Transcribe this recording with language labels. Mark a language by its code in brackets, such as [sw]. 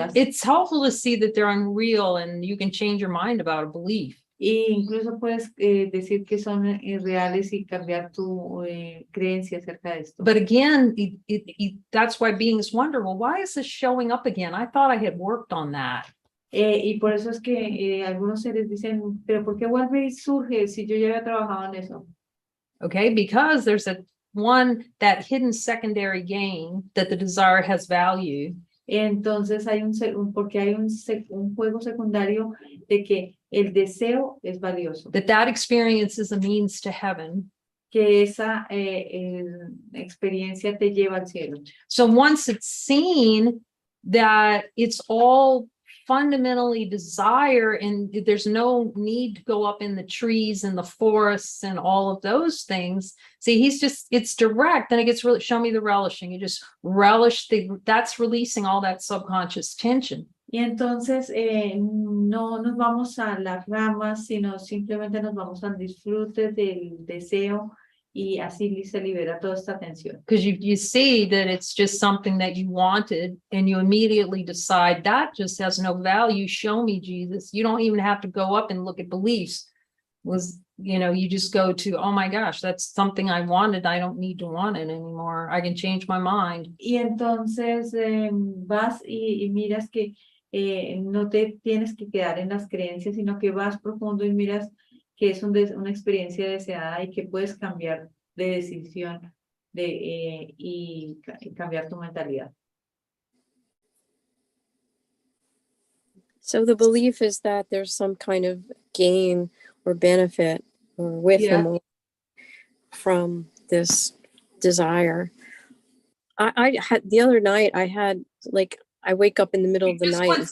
[en] And it's helpful to see that they're unreal and you can change your mind about a belief. [es] Y incluso puedes decir que son irreales y cambiar tu creencia acerca de esto. [en] But again, that's why beings wonder, well, why is this showing up again? I thought I had worked on that. [es] Y por eso es que algunos seres dicen, pero ¿por qué vuelve y surge si yo ya había trabajado en eso? [en] Okay, because there's that hidden secondary gain that the desire has value. [es] Entonces hay porque hay un juego secundario de que el deseo es valioso. [en] That experience is a means to heaven. [es] Que esa experiencia te lleva al cielo. [en] So once it's seen that it's all fundamentally desire and there's no need to go up in the trees and the forests and all of those things. See, it's direct. Then it gets really, show me the relishing. You just relish that's releasing all that subconscious tension. [es] Y entonces no nos vamos a las ramas, sino simplemente nos vamos al disfrute del deseo y así se libera toda esta tensión. [en] Because you see that it's just something that you wanted and you immediately decide that just has no value. Show me, Jesus. You don't even have to go up and look at beliefs. You just go to, oh my gosh, that's something I wanted. I don't need to want it anymore. I can change my mind. [es] Y entonces vas y miras que no te tienes que quedar en las creencias, sino que vas profundo y miras que es una experiencia deseada y que puedes cambiar de decisión y cambiar tu mentalidad. [en] So the belief is that there's some kind of gain or benefit or wisdom from this desire. I had the other night, I wake up in the middle of the night.